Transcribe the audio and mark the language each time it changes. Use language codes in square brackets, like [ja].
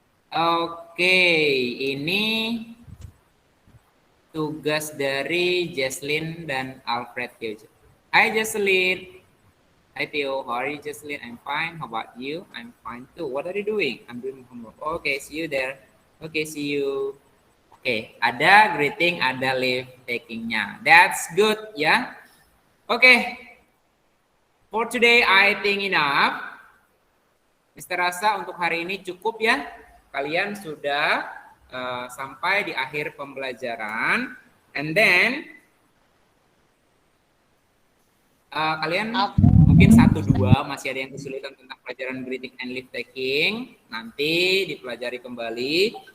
[id] Oke, ini tugas dari Jesslyn dan Alfred. Hai Jesslyn. [en] Hi Theo, how are you Jesslyn? I'm fine. How about you? I'm fine too. What are you doing? I'm doing homework. Okay, see you there. Okay, see you. [id] Okay, ada greeting, ada leave takingnya. [en] That's good ya. Okay, for today I think enough. [id] Mister rasa untuk hari ini cukup ya. Kalian sudah sampai di akhir pembelajaran. And then kalian mungkin 1-2 masih ada yang kesulitan tentang pelajaran greeting and leave taking, nanti dipelajari kembali.